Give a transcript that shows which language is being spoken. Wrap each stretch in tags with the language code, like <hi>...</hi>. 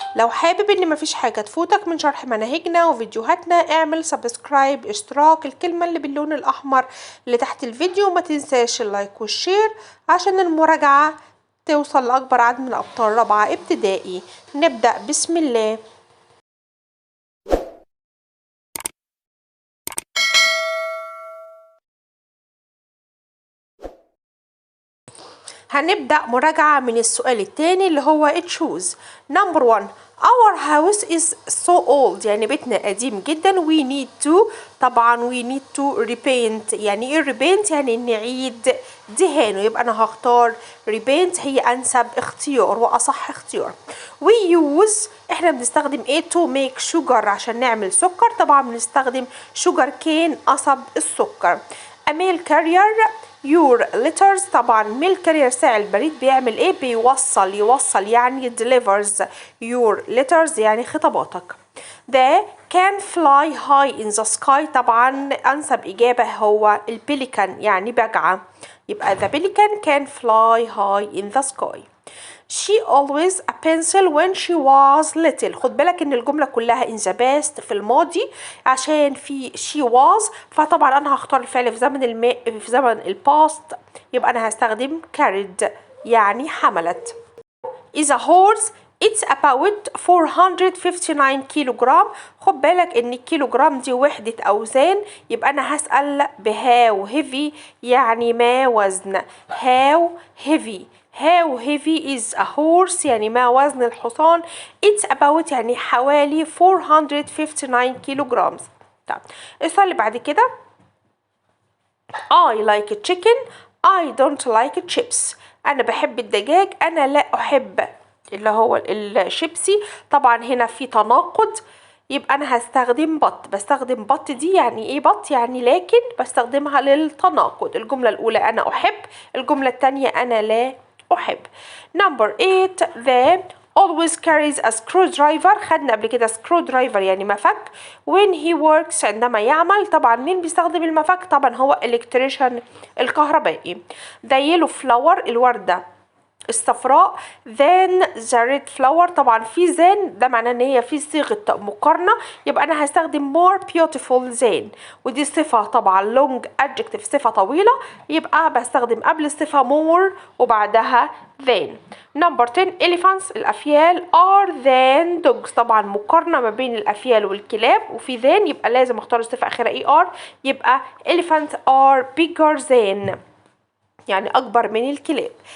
<ar>لو حابب إن مفيش حاجة تفوتك من شرح مناهجنا وفيديوهاتنا اعمل سبسكرايب اشتراك الكلمة اللي باللون الأحمر اللي تحت الفيديو، وما تنساش اللايك والشير عشان المراجعة توصل لأكبر عدد من أبطال رابعة ابتدائي. نبدأ بسم الله. هنبدأ مراجعة من السؤال التاني اللي هو choose.</ar> <en>Number 1 our house is so old،</en> <ar>يعني بيتنا قديم جدا.</ar> <en>we need to، طبعا we need to repaint.</en> <ar>يعني ايه repaint؟ يعني نعيد دهانه. يبقى انا هختار repaint هي انسب اختيار واصح اختيار.</ar> <en>we use،</en> <ar>احنا بنستخدم ايه؟</ar> <en>to make sugar،</en> <ar>عشان نعمل سكر. طبعا بنستخدم sugar cane قصب السكر.</ar> <en>a mail carrier your letters،</en> <ar>طبعا mail carrier ساعي البريد بيعمل ايه؟ يوصل يعني</ar> <en>delivers your letters</en> <ar>يعني خطاباتك.</ar> <en>the can fly high in the sky،</en> <ar>طبعا انسب اجابة هو البليكان يعني بجعة.</ar> <en>يبقى the pelican can fly high in the sky. She always a pencil when she was little.</en> <ar>خد بالك ان الجملة كلها</ar> <en>in the past</en> <ar>في الماضي، عشان في she was، فطبعا انا هختار الفعل في زمن الباست. يبقى انا هستخدم carried يعني حملت.</ar> <en>is a horse it's about 459 كيلو جرام.</en> <ar>خد بالك ان الكيلو جرام دي وحدة اوزان، يبقى انا هسأل بهاو heavy يعني ما وزن.</ar> <en>how heavy is a horse</en> <ar>يعني ما وزن الحصان.</ar> <en>it's about</en> <ar>يعني حوالي 459 كيلو جرام. طيب السؤال اللي بعد كده</ar> <en>I like chicken I don't like chips.</en> <ar>أنا بحب الدجاج أنا لا أحب اللي هو الشيبسي. طبعا هنا في تناقض، يبقى أنا هستخدم بستخدم بط دي يعني إيه؟ بط يعني لكن بستخدمها للتناقض. الجملة الأولى أنا أحب، الجملة الثانية أنا لا أحب.</ar> <en>Number 8 the always carries a screwdriver.</en> <ar>خدنا قبل كده screwdriver يعني مفك.</ar> <en>when he works</en> <ar>عندما يعمل. طبعا مين بيستخدم المفك؟ طبعا هو electrician الكهربائي.</ar> <en>the yellow flower</en> <ar>الوردة الصفراء.</ar> <en>then the red flower،</en> <ar>طبعا في than ده معناه ان هي في صيغة مقارنة، يبقى انا هستخدم</ar> <en>more beautiful than،</en> <ar>ودي صفة طبعا long adjective صفة طويلة، يبقى بستخدم قبل الصفة more وبعدها than.</ar> <en>number 10 elephants</en> <ar>الافيال</ar> <en>are than dogs،</en> <ar>طبعا مقارنة ما بين الافيال والكلاب، وفي than يبقى لازم اختار الصفة اخرها er، يبقى</ar> <en>elephants are bigger than</en> <ar>يعني أكبر من الكلاب.</ar>